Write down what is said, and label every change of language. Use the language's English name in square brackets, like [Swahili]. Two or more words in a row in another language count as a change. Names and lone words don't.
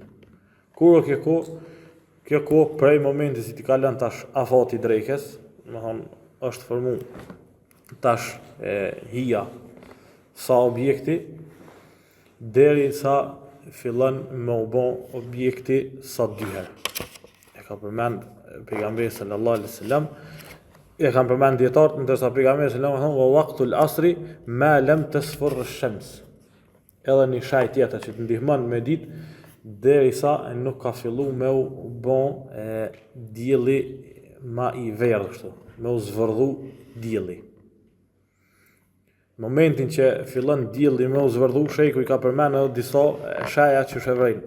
[Albanian] Kur kjo kohë prej momentit si ti ka lënë tash afati drekës, do thonë është formu tash hija sa objekti, deri sa fillon me u bë objekti sa 2 herë. E ka përmend pejgamberi [Arabic] صلى الله عليه وسلم, [Albanian] e kanë përmend dietarët, ndërsa pejgamberi [Arabic] صلى الله عليه وسلم [Albanian] thonë [Arabic] وقت العصر ما لم تصفر الشمس. [Albanian] Edhe një shaj tjetër që të ndihmon me ditë derisa nuk ka filluar me u bë dielli ma i verdhë kështu, me u zvërdhu dielli. Në momentin që fillon dielli me u zvërdhu, sheku i ka përmendur edhe disa shaja që shëvrejnë.